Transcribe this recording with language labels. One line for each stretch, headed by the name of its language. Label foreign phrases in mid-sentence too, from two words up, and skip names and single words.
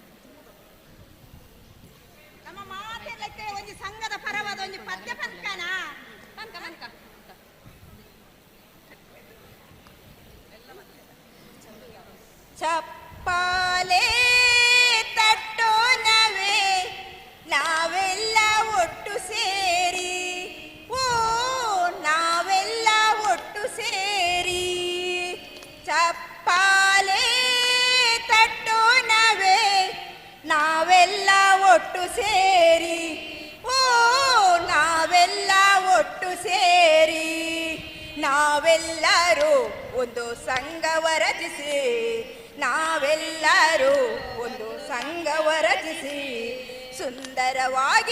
Tulu: ನಮ್ಮ ಮಾತೆಲ್ಲಕ್ಕೆ ಒಂಜಿ ಸಂಘದ ಪರವಾದ ಒಂಜಿ ಪದ್ಯ ಪಂಕನ
Kannada: ಚಪ್ಪಾಲೆ ತಟ್ಟೋನವೇ ನಾವೆಲ್ಲ ಒಟ್ಟು ಸೇರಿ ಓ ನಾವೆಲ್ಲ ಒಟ್ಟು ಸೇರಿ ಚಪ್ಪಾಲೆ ತಟ್ಟೋನವೇ ನಾವೆಲ್ಲ ಒಟ್ಟು ಸೇರಿ ಓ ನಾವೆಲ್ಲ ಒಟ್ಟು ಸೇರಿ ನಾವೆಲ್ಲರೂ ಒಂದು ಸಂಘವ ರಚಿಸಿ ನಾವೆಲ್ಲರೂ ಒಂದು ಸಂಘವ ರಚಿಸಿ ಸುಂದರವಾಗಿ